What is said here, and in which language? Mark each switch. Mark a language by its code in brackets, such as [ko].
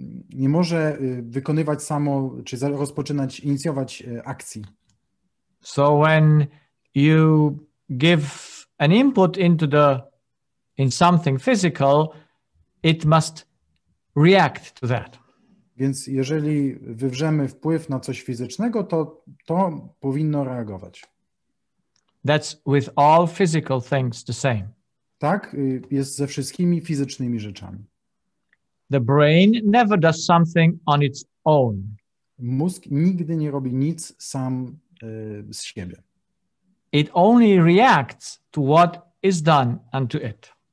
[pl] Nie może wykonywać czy inicjować akcji. [en] So when you give an input in something physical, it must react to that. [pl] Więc jeżeli wywrzemy wpływ na coś fizycznego, to powinno reagować. [en] That's with all physical things the same. [pl] Tak jest ze wszystkimi fizycznymi rzeczami. [en] The brain never does something on its own. [pl] Mózg nigdy nie robi nic sam z siebie. [en] It only reacts to what is done unto it.